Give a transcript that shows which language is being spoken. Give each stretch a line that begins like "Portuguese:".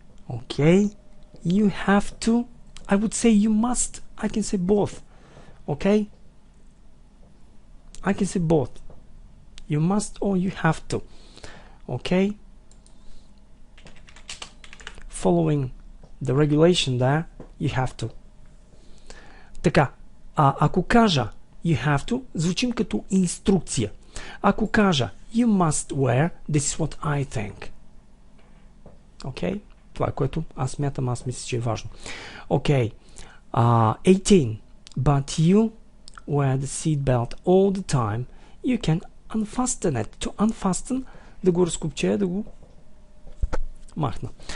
English: Okay, you have to. I would say you must. I can say both. Okay, I can say both. You must or you have to. Okay, following the regulation there, you have to.
Bulgarian: Така, ако кажа
English: you have to,
Bulgarian: звучим като инструкция. Ако кажа
English: you must wear, this is what I think.
Bulgarian: Okay, това е което аз смятам, аз мисля, че е важно.
English: Okay, 18. But you wear the seat belt all the time. You can unfasten it.
Bulgarian: To unfasten, да го разкопчея, да го махна.